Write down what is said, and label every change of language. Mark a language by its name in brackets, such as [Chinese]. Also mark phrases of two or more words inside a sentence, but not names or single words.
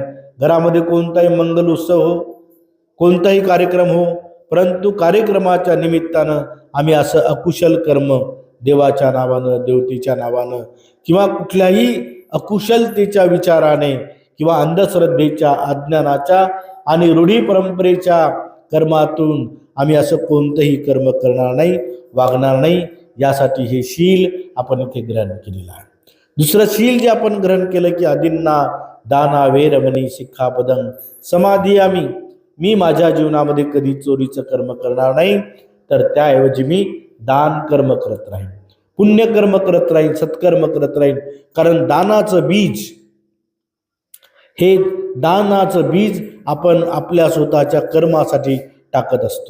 [Marathi] घरामध्ये कोणताही मंगल उत्सव हो, कोणताही कार्यक्रम हो, परंतु कार्यक्रमाच्या निमित्तानं आम्ही असं अकुशल कर्म देवाच्या नावानं, देवतेच्या नावानं किंवा कुठल्याही अकुशलतेच्या विचाराने किंवा अंधश्रद्धेच्या, अज्ञानाच्या आणि रूढी परंपरेच्या कर्मातून आम्ही असं कोणतंही कर्म करणार नाही, वागणार नाही. यासाठी हे शील आपण इथे ग्रहण केलेलं आहे. दुसरं शील जे आपण ग्रहण केलं की [Pali] अदिन्ना दाना वेरमणी सिक्खापदं समाधियामी. [Marathi] मी माझ्या जीवनामध्ये कधी चोरीचं कर्म करणार नाही, तर त्याऐवजी मी दान कर्म करत राहीन, पुण्यकर्म करत राहीन, सत्कर्म करत राहीन. कारण दानाचं बीज, हे दानाचं बीज आपण आपल्या स्वतःच्या कर्मासाठी टाकत असतो.